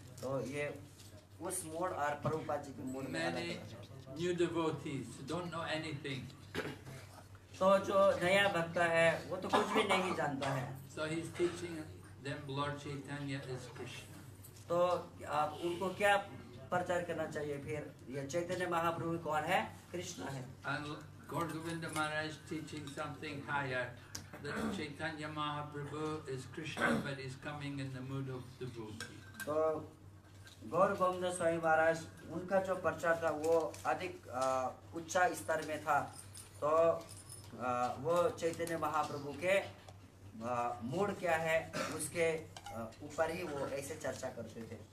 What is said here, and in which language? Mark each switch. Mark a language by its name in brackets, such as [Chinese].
[Hindi] तो ये उस मूड और प्रभुपाद जी के मूड में अलग [English] Many [Hindi] है। [English] new devotees don't know anything. [Hindi] तो जो नया भक्त है वो तो कुछ भी नहीं जानता है। [English] So he's teaching them Lord Chaitanya is Krishna. [Hindi] तो आप उनको क्या प्रचार करना चाहिए फिर, ये चैतन्य महाप्रभु कौन है, कृष्ण है। [English] And Gaur Govinda Maharaj teaching something higher, that Chaitanya Mahaprabhu is Krishna, but he's coming in the mood of devotee. [Hindi] तो गौर गोविंद स्वामी महाराज, उनका जो प्रचार था वो अधिक उच्च स्तर में था। तो वो चैतन्य महाप्रभु के मूड क्या है उसके ऊपर ही वो ऐसे चर्चा करते थे।